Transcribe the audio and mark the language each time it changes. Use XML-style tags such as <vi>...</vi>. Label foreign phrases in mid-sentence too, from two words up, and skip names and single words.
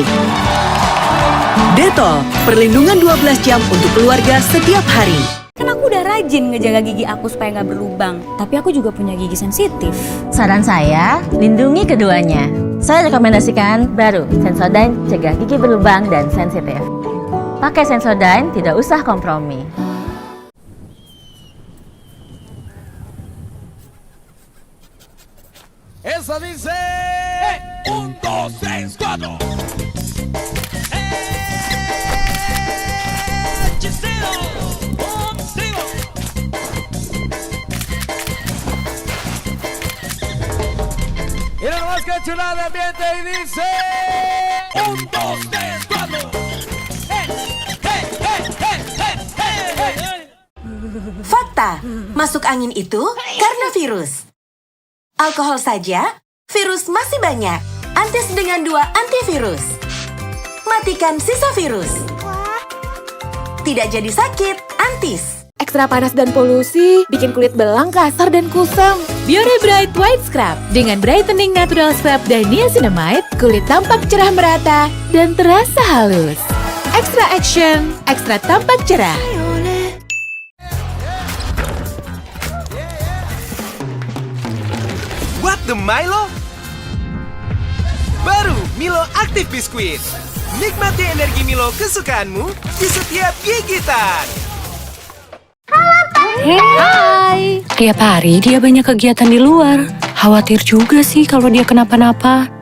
<id>Dettol, perlindungan 12 jam untuk keluarga setiap hari. Kan aku udah rajin ngejaga gigi aku supaya nggak berlubang. Tapi aku juga punya gigi sensitif. Saran saya, lindungi keduanya. Saya rekomendasikan baru Sensodyne cegah gigi berlubang dan sensitif. Pakai Sensodyne, tidak usah kompromi.</id> <es>Esa dice 1, 2, 3, 4. Y nada más que chulada de ambiente y dice 1, 2, 3, 4.</es> <id>Fakta, masuk angin itu karena virus. Alkohol saja, virus masih banyak. Antis dengan 2 antivirus. Matikan sisa virus. Tidak jadi sakit, Antis. Ekstra panas dan polusi bikin kulit belang, kasar, dan kusam. Biore Bright White Scrub dengan</id> <en>brightening natural scrub</en> <id>dan niacinamide, kulit tampak cerah merata dan terasa halus.</id> <en>Extra action,</en> <id>ekstra tampak cerah.</id> <en>What the Milo?</en> <id>Baru Milo Active Biskuit. Nikmati energi Milo kesukaanmu di setiap gigitan. Hai. Tiap hari dia banyak kegiatan di luar. Khawatir juga sih kalau dia kenapa-napa.</id>